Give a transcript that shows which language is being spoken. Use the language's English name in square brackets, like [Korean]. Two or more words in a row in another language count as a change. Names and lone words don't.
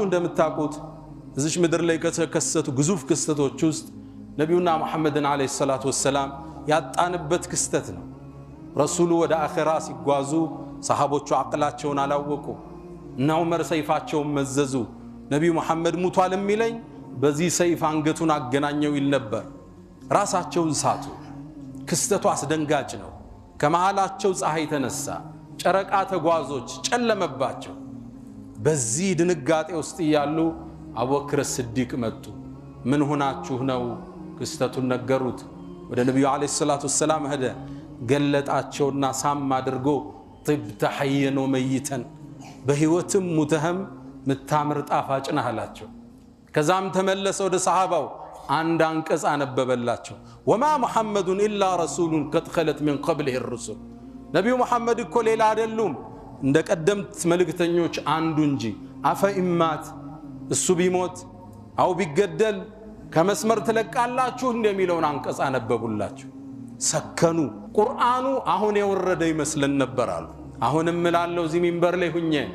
[Amharic] እንደምታውቁት እዚህ ምድር ላይ ከተከሰቱ ግዙፍ ክስተቶች ውስጥ ነብዩና መሐመድን [Arabic] عليه الصلاة والسلام [Amharic] ያጣንበት ክስተት ነው ረሱሉ ወደ አኺራ ሲጓዙ ሰሃቦቹ አቅላቸውን አላወቁ እና ዑመር ሰይፋቸውን መዘዙ ነብዩ መሐመድ ሙቷል የሚለኝ በዚህ ሰይፍ አንገቱን አገናኘው ይል ነበር ራሳቸውን ሳቱ ክስተቱ አስደንጋጭ ነው ከመሃላቸው ፀሐይ ተነሳ ጨረቃ ተጓዞች ጨለመባቸው በዚህ ድንጋጤ ውስጥ ያሉ አቡበክር ሲዲቅ መጡ ምን ሆናችሁ ነው ክስተቱን ነገሩት ወደ ነብዩ [Arabic] عليه الصلاة والسلام [Amharic] ሄደ ገለጣቸውና ሳም አድርጎ [Arabic] طبت حيا وميتا [Amharic] በህይወትም ሙተህም ምታምር ጣፋጭ ነህ አላቸው ከዛም ተመለሰ ወደ ሰሃባው አንድ አንቀጽ አነበበላቸው [Arabic] وما محمد إلا رسول قد خلت من قبله الرسل [Amharic] ነብዩ መሐመድ እኮ ሌላ አይደሉም እንደ ቀደምት መልእክተኞች አንዱ እንጂ አፈኢማት እሱ ቢሞት አው ቢገደል ከመስመር ተለቃላችሁ እንደሚለውን አንቀጽ አነበቡላቸው ሰከኑ ቁርአኑ አሁን የወረደ ይመስለን ነበር አሉ አሁንም ምላለው እዚህ ሚንበር ላይ ሁኜ